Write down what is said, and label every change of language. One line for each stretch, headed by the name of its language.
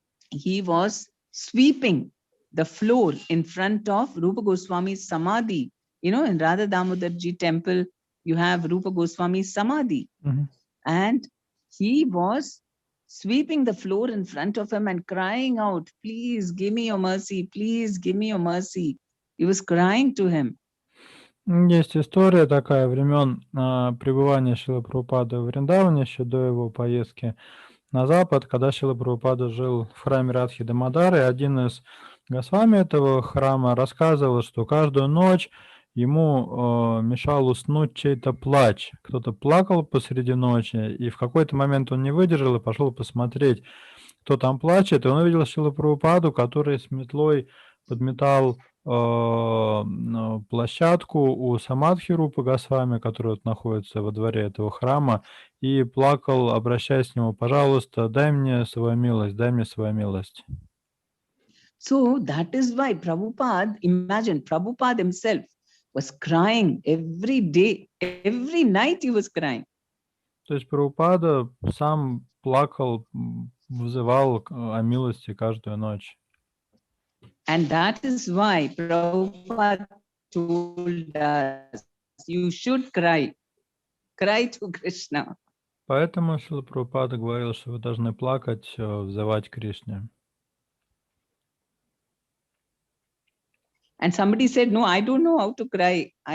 English: He was sweeping the floor in front of Rupa Goswami's Samadhi. You know, in Radha Damodar Ji temple, you have Rupa Goswami's Samadhi. Mm-hmm. And he was sweeping the floor in front of him and crying out, please give me your mercy, please give me your mercy. He was crying to him.
Russian: Есть история такая времен пребывания Шрилы Прабхупады в Вриндаване, еще до его поездки на Запад, когда Шрила Прабхупада жил в храме Радхи Дамодары, и один из Госвами этого храма рассказывал, что каждую ночь ему мешал уснуть чей-то плач. Кто-то плакал посреди ночи, и в какой-то момент он не выдержал и пошел посмотреть, кто там плачет, и он увидел Шрилу Прабхупаду, который с метлой подметал площадку у Самадхи Рупы Госвами, который вот находится во дворе этого храма, и плакал, обращаясь к нему: пожалуйста, дай мне свою милость, дай мне свою милость.
English: So that is why Prabhupada, imagine, Prabhupada himself was crying every day, every night he was crying.
Russian: То есть Прабхупада сам плакал, вызывал о милости каждую ночь.
English: And that is why Prabhupada told us, you should cry to Krishna.
Russian: Поэтому Шрила Прабхупада говорил, что вы должны плакать, взывать к Кришне.
English: And somebody said, no, I don't know how to cry.